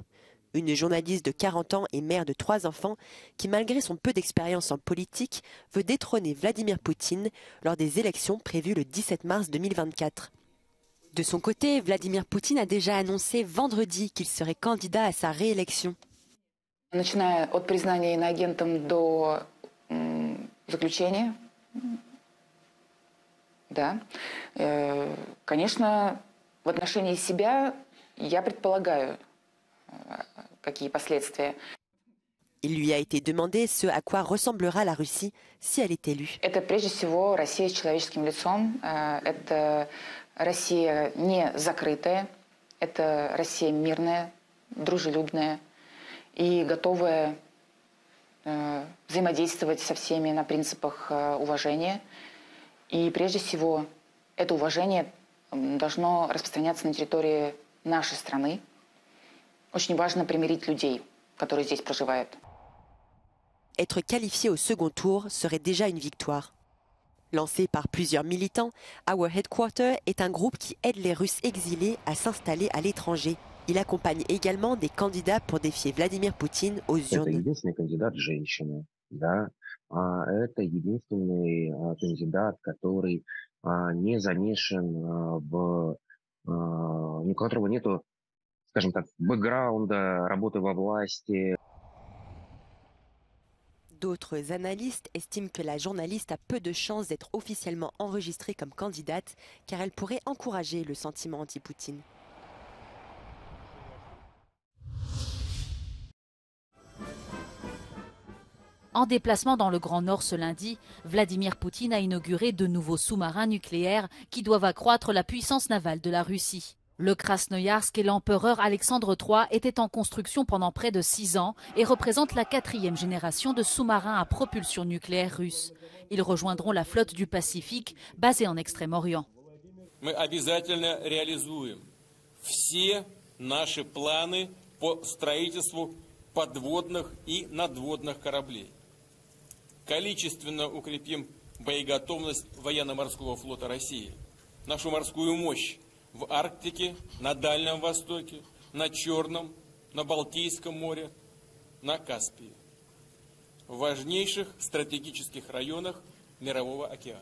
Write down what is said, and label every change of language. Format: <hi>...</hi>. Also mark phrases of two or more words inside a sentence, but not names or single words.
<fr>Une journaliste de 40 ans et mère de 3 enfants qui, malgré son peu d'expérience en politique, veut détrôner Vladimir Poutine lors des élections prévues le 17 mars 2024. De son côté, Vladimir Poutine a déjà annoncé vendredi qu'il serait candidat à sa réélection.</fr> <ru>Начиная от признания иноагентом до заключения, да, конечно, в отношении себя я предполагаю, какие последствия.</ru> <fr>Il lui a été demandé ce à quoi ressemblera la Russie si elle est élue.</fr> <ru>Это прежде всего Россия с человеческим лицом. Это Россия не закрытая. Это Россия мирная, дружелюбная и готовая взаимодействовать со всеми на принципах уважения. И прежде всего это уважение должно распространяться на территории нашей страны. Очень важно примирить людей, которые здесь проживают.</ru> <fr>Être qualifié au second tour serait déjà une victoire. Lancé par plusieurs militants, Our Headquarter est un groupe qui aide les Russes exilés à s'installer à l'étranger. Il accompagne également des candidats pour défier Vladimir Poutine aux urnes.</fr> <ru>Это единственный кандидат женщина, да. Это единственный кандидат, который не замешан у которого нету, скажем так, бэкграунда, работы во власти.</ru> <fr>D'autres analystes estiment que la journaliste a peu de chances d'être officiellement enregistrée comme candidate car elle pourrait encourager le sentiment anti-Poutine. En déplacement dans le Grand Nord ce lundi, Vladimir Poutine a inauguré de nouveaux sous-marins nucléaires qui doivent accroître la puissance navale de la Russie. Le Krasnoïarsk et l'empereur Alexandre III étaient en construction pendant près de 6 ans et représentent la 4e génération de sous-marins à propulsion nucléaire russe. Ils rejoindront la flotte du Pacifique basée en Extrême-Orient.</fr> <ru>Мы обязательно реализуем все наши планы по строительству подводных и надводных кораблей. Количественно укрепим боеготовность военно-морского флота России, нашу морскую мощь в Арктике, на Дальнем Востоке, на Черном, на Балтийском море, на Каспии, в важнейших стратегических районах Мирового океана.</ru>